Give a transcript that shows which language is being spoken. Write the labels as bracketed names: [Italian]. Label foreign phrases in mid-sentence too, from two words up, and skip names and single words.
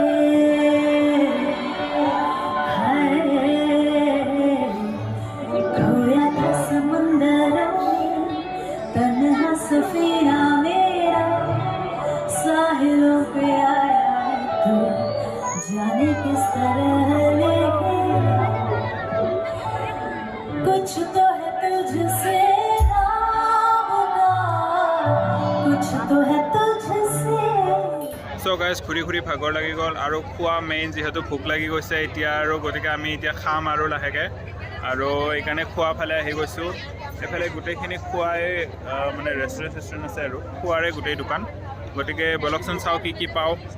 [Hindi] खोया था समंदरों में तन्हा सफीना मेरा साहिलों पे आया तू जाने किस तरह लेके. कुछ तो है तुझसे कुछ तो है तुझसे. [English] so guys [Assamese] ঘূৰি ঘূৰি ভাগৰ লাগি গ'ল আৰু খোৱা মেইন যিহেতু ভোক লাগি গৈছে এতিয়া আৰু গতিকে আমি এতিয়া খাম আৰু লাহেকৈ আৰু এইকাৰণে খোৱা ফালে আহি গৈছোঁ. এইফালে গোটেইখিনি খোৱাই মানে ৰেষ্টুৰেণ্ট আছে আৰু খোৱাৰে গোটেই দোকান. গতিকে বলকচোন চাওঁ কি কি পাওঁ.